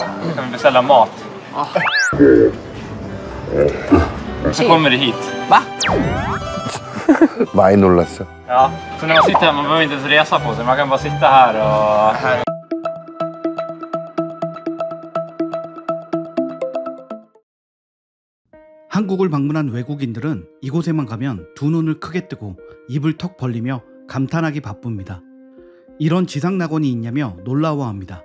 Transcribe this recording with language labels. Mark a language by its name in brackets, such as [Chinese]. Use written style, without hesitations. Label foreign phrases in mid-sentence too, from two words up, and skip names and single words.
[Swedish] kan vi beställa mat. Så kommer det hit. Va? [Korean] 많이 놀랐어. [Swedish] Ja, så när man sitter här, man behöver inte ens resa på sig. Man kan bara sitta här och... [Korean] 한국을 방문한 외국인들은 이곳에만 가면 두 눈을 크게 뜨고 입을 턱 벌리며 감탄하기 바쁩니다. 이런 지상낙원이 있냐며 놀라워합니다.